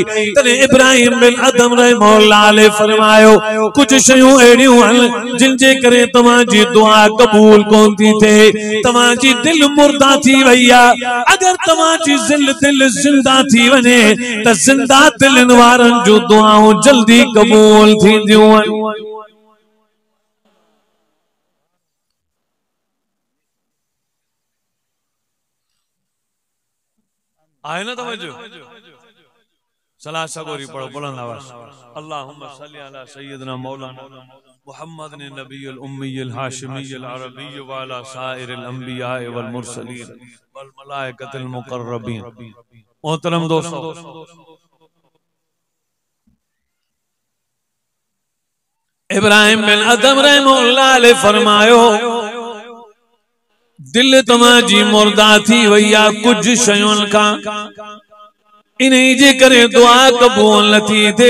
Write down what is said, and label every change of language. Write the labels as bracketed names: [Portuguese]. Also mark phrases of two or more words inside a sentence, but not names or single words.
[Sindhi] तॾहिं इब्राहिम बिन अदम [Arabic] رحمة الله عليه [Sindhi] फरमायो, कुछ शयूं अहिड़ियूं आहिनि जिन जे करे तव्हांजी दुआ कबूल कोन थी थिए। तव्हांजी दिल मुर्दा थी वई आ, अगर तव्हांजी दिल जिंदा थी वने त जिंदा दिलनि वारनि जो दुआऊं जल्दी कबूल थींदियूं आहिनि। आए ना तवज्जो, सलाह सगोरी पढ़ो बुलंद आवाज। [Arabic] اللهم صل على سيدنا مولانا محمد النبي الأمي الهاشمي العربي وعلى سائر الأنبياء والمرسلين والملائكة المقربين. [Sindhi] मोहतरम दोस्तों, इब्राहिम बिन अदम [Arabic] رحمة الله عليه [Sindhi] फरमायो, दिल तव्हांजी मुर्दा थी वई आ कुछ शयुनि खां, इन्हीं जे करे दुआ कबूल न थी थे।